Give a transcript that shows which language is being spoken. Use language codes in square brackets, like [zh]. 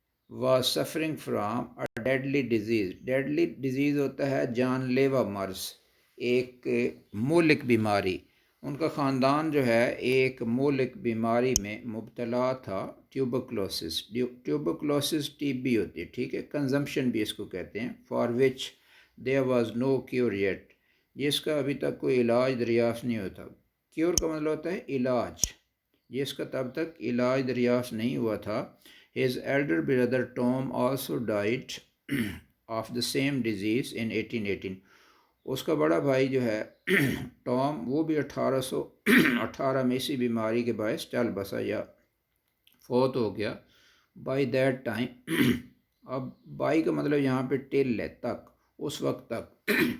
[en] was suffering from a deadly disease. deadly disease [ur] ہوتا ہے جان لیوا مرض، ایک مہلک بیماری. ان کا خاندان جو ہے ایک مہلک بیماری میں مبتلا تھا، ٹیوبرکلوسس. ٹیوبرکلوسس ٹی بی ہوتی ہے، ٹھیک ہے، کنزمپشن بھی اس کو کہتے ہیں. [en] for which there was no cure yet، [ur] جس کا ابھی تک کوئی علاج دریافت نہیں ہوتا. کیور کا مطلب ہوتا ہے علاج، جس کا تب تک علاج دریافت نہیں ہوا تھا. [en] His elder brother Tom also died of the same disease in 1818. [ur] اس کا بڑا بھائی جو ہے ٹام، وہ بھی 1818 میں اسی بیماری کے باعث چل بسا یا فوت ہو گیا. [en] by that time, [ur] اب بائی کا مطلب یہاں پہ ٹل ہے، تک، اس وقت تک.